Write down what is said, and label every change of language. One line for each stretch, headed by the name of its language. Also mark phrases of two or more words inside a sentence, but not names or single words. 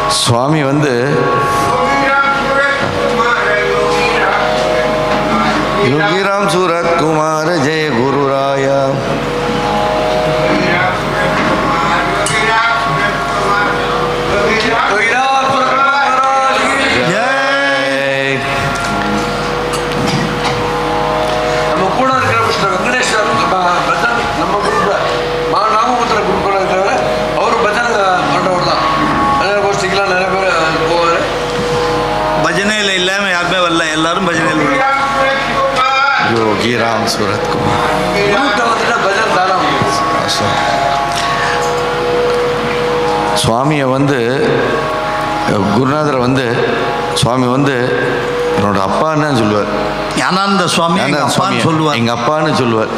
Tamil: சுவாமி வந்து योगीराम सूरत कुमार ஜெய குரு ராயா நம்ம கூட இருக்கிற மிஸ்டர் வெங்கடேஸ்வர் நம்ம குரூப்ல நாமபுத்திர குரூப்ல இருக்கிறவர் அவரு பஜனை பண்றவர் தான். பஜனை கோஷ்டிக்கெல்லாம் நிறைய பேர் போவார். பஜனையில் இல்லாமல் யாருமே வரல, எல்லாரும் பஜனையில் योगीराम सूरत कुमार குரூப்ல வந்துட்டு பஜனை தானம். சுவாமியை வந்து குருநாதரை வந்து சுவாமி வந்து என்னோட அப்பான்னு சொல்லுவார். ஞானானந்த சுவாமி எங்கள் அப்பான்னு சொல்லுவார். எங்கள் அப்பான்னு சொல்லுவார்.